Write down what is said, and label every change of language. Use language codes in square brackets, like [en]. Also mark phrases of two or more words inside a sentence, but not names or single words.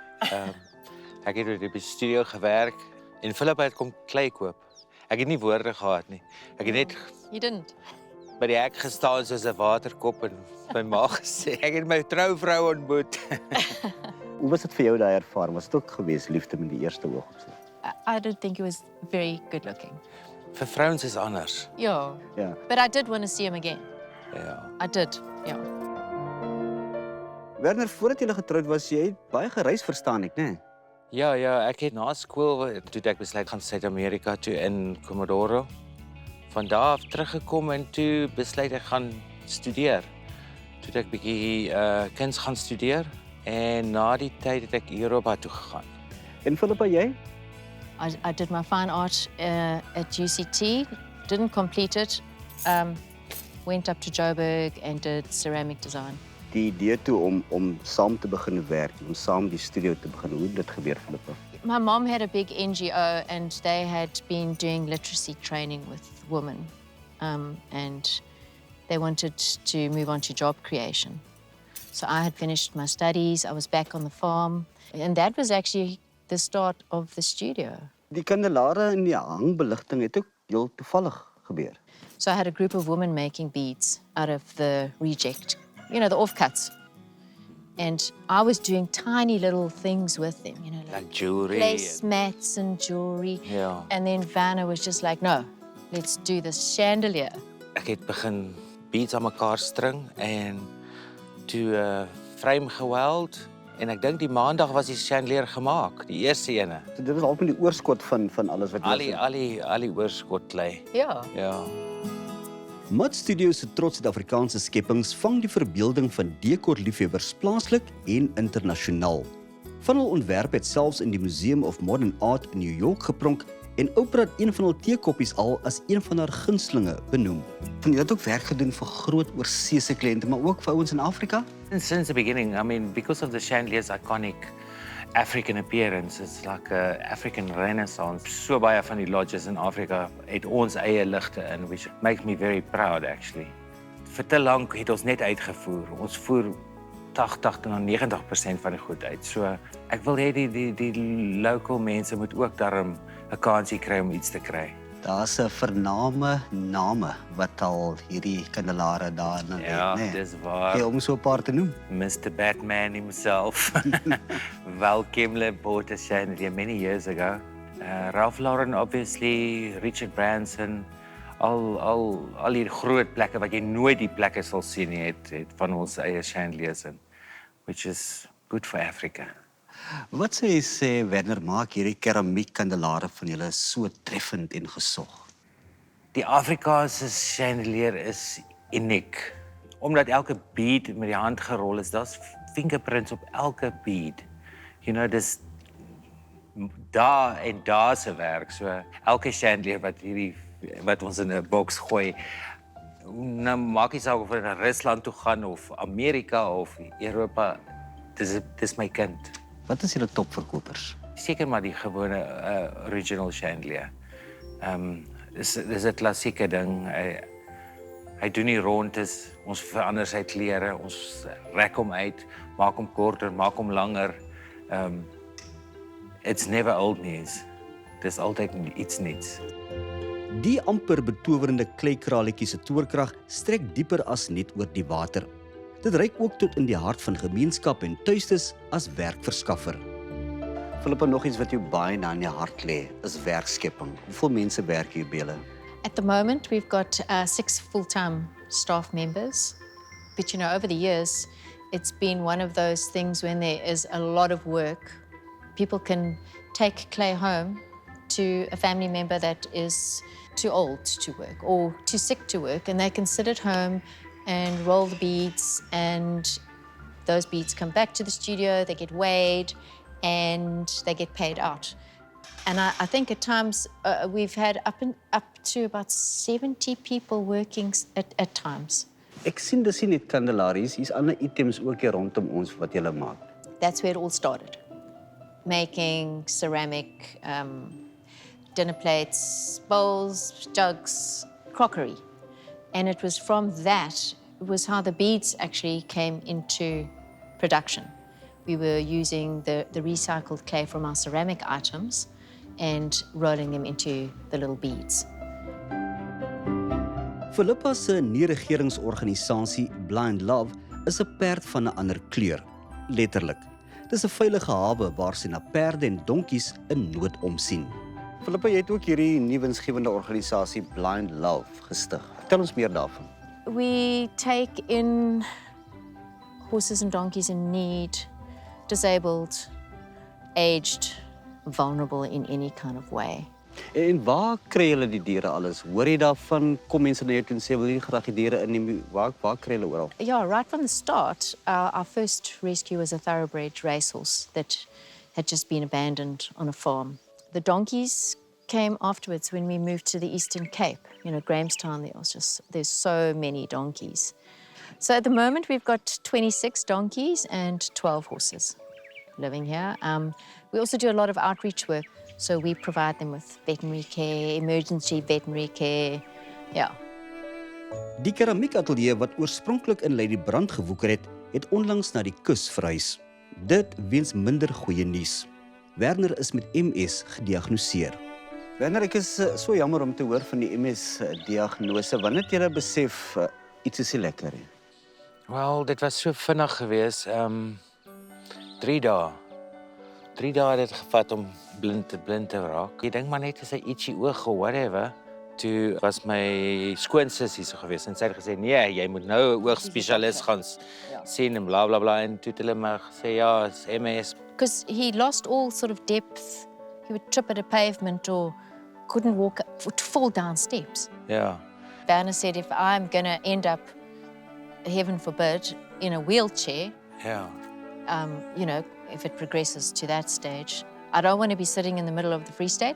[af] Ek het by die studio gewerk en Philippa het kom klei koop. Ek het nie woorde gehad nie. Ek het net [en] You didn't. [af] by die hek gestaan soos 'n waterkop en my ma gesê, ek het my trouvrou ontmoet. Hoe was dit vir jou daai ervaring? Was dit ook gewees liefde met die eerste oogopslag? [en] I don't think he was very good looking. [af] Vir vrouens is anders. [en] Yeah. [af] Ja. [en] But I did want to see him again. [af] Ja. [en] I did, yeah. [af] Werner, voordat julle getroud was, jy het baie gereis, verstaan ek, né? Ja, ek het na skool toe ek besluit gaan Suid-Amerika toe in Comodoro. Van daar af teruggekom en toe besluit ek gaan studeer. Toe ek bietjie kuns gaan studeer en na die tyd het ek Europa toe gegaan. En Philippa, jy? [en] I did my fine art at UCT, didn't complete it, went up to Joburg and did ceramic design. [af] Die idee toe om saam te begin werk, om saam die studio te begin, hoe het dit gebeur, Philippa? [en] My mom had a big NGO and they had been doing literacy training with women and they wanted to move on to job creation. So I had finished my studies, I was back on the farm and that was actually the start of the studio. [af] Die kandelare en die hangbeligting het ook heel toevallig gebeur. [en] So I had a group of women making beads out of the reject, you know, the offcuts. And I was doing tiny little things with them, you know, Like jewelry. placemats and jewelry. [af] Ja. [en] And then Vanna was just like, no, let's do this chandelier. [af] Ek het begin beads aan mekaar string en toe frame geweld en ek dink die maandag was die chandelier gemaak, die eerste ene. So dit was al met die oorskot van alles wat Al die oorskot klei. [en] Yeah. [af] Ja. Mud Studio se trots Suid-Afrikaanse skepings vang die verbeelding van dekorliefhebbers plaaslik en internasionaal. Van hul ontwerp het selfs in die Museum of Modern Art in New York gepronk en Oprah het een van hul teekoppies al as een van haar gunstelinge benoem. Van jy het ook werk gedoen vir groot oorseese kliënte, maar ook vir ouens in Afrika? [en] And since the beginning, I mean, because of the chandelier's iconic African appearance, it's like a African renaissance. [af] So baie van die lodges in Afrika het ons eie ligte in, [en] which makes me very proud actually. [af] Vir te lank het ons net uitgevoer. Ons voer 80 tot 90% van die goed uit. So ek wil hê die local mense moet ook daarom 'n kansie kry om iets te kry. Daar's 'n vername name wat al hierdie kandelare daarin het, Ja, né? dis waar. Ja, om so 'n paar te noem. [en] Mr. Batman himself, Val Kilmer bought a chandelier many years ago. Ralph Lauren, obviously, Richard Branson, [af] al die groot plekke wat jy nooit die plekke sal sien nie, het van ons eie chandeliers in, [en] which is good for Africa. [af] Wat sê jy sê, Werner, maak hierdie keramiekkandelare van julle so treffend en gesog? Die Afrikaanse chandelier is uniek, omdat elke bead met die hand gerol is, daar's fingerprints op elke bead. [en] You know, [af] dis daar se werk, so elke chandelier wat ons in 'n boks gooi, nou maak nie saak of ons na Rusland toe gaan of Amerika of Europa, dis my kind. Wat is julle topverkopers? Seker maar die gewone [en] original chandelier. [af] Dis 'n klassieke ding. Hy doen nie rondes, ons verander sy kleure, ons rek hom uit, maak hom korter, maak hom langer. [en] It's never old news. [af] Dis altyd iets nuuts. Die amper betowerende kleikraletjie se toorkrag strek dieper as net oor die water. Dit reik ook tot in die hart van gemeenskap en tuistes as werkverskaffer. Philippa, nog iets wat jou baie na in die hart lê, is werkskepping. Hoeveel mense werk hier by julle? [en] At the moment, we've got 6 full-time staff members. But, over the years, it's been one of those things when there is a lot of work. People can take clay home to a family member that is too old to work or too sick to work, and they can sit at home and roll the beads, and those beads come back to the studio, they get weighed, and they get paid out. And I think at times we've had up to about 70 people working at times. [af] Ek sien dis nie net kandelaries, hier's ander items ook hier rondom ons wat julle maak. [en] That's where it all started. Making ceramic dinner plates, bowls, jugs, crockery. And it was from that, it was how the beads actually came into production. We were using the recycled clay from our ceramic items and rolling them into the little beads. [af] Philippa se nie-regeringsorganisasie Blind Love is 'n perd van 'n ander kleur, letterlik. Dis 'n veilige hawe waar sy na perde en donkies in nood omsien. Philippa, jy het ook hierdie nuwensgewende organisasie Blind Love gestig. Vertel ons meer daarvan. [en] We take in horses and donkeys in need, disabled, aged, vulnerable in any kind of way. [af] En waar kry julle die diere alles? Hoor jy daarvan? Kom mense na jou toe en sê wil jy graag die diere inneem? Waar kry julle oral? [en] Yeah, right from the start, our first rescue was a thoroughbred racehorse that had just been abandoned on a farm. The donkeys came afterwards when we moved to the Eastern Cape. Grahamstown, there's so many donkeys. So at the moment, we've got 26 donkeys and 12 horses living here. We also do a lot of outreach work. So we provide them with veterinary care, emergency veterinary care, yeah. [af] Die keramiekatelier wat oorspronklik in Ladybrand gewoeker het onlangs na die kus verhuis. Dit weens minder goeie nuus. Werner is met MS gediagnoseer. Werner, ek is so jammer om te hoor van die MS-diagnose. Wanneer het jy besef iets is nie lekker nie? Wel, dit was so vinnig geweest. 3 dae. 3 dae het dit gevat om blind te raak. Ek dink maar net as 'n ietsie oog of whatever. Toe was my skoonsis hier so geweest en sy het gesê nee, jy moet nou 'n oogspesialis gaan sien en bla bla bla, en toe het hulle maar gesê ja, [en] it's MS. Because he lost all sort of depth. He would trip at a pavement or couldn't walk, would fall down steps. [af] Ja. [en] Werner said, if I'm going to end up, heaven forbid, in a wheelchair, [af] Ja. [en] If it progresses to that stage, I don't want to be sitting in the middle of the Free State.